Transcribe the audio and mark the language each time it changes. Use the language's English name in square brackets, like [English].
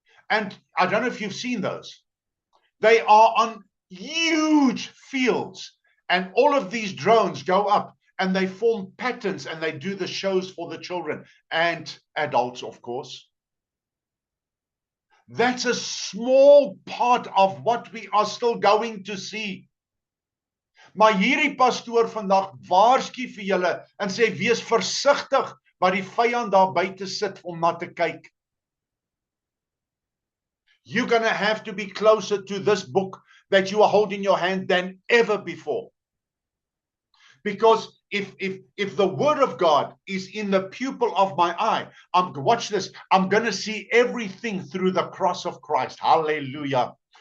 [English] And I don't know if you've seen those. They are on huge fields. And all of these drones go up and they form patterns and they do the shows for the children and adults, of course. That's a small part of what we are still going to see. [Afrikaans] Maar hierdie pastoor vandag waarsku vir julle en sê wees versigtig wat die vyand daar buite sit om na te kyk. [English] You're going to have to be closer to this book that you are holding in your hand than ever before. Because if the word of God is in the pupil of my eye, watch this, I'm going to see everything through the cross of Christ. Hallelujah.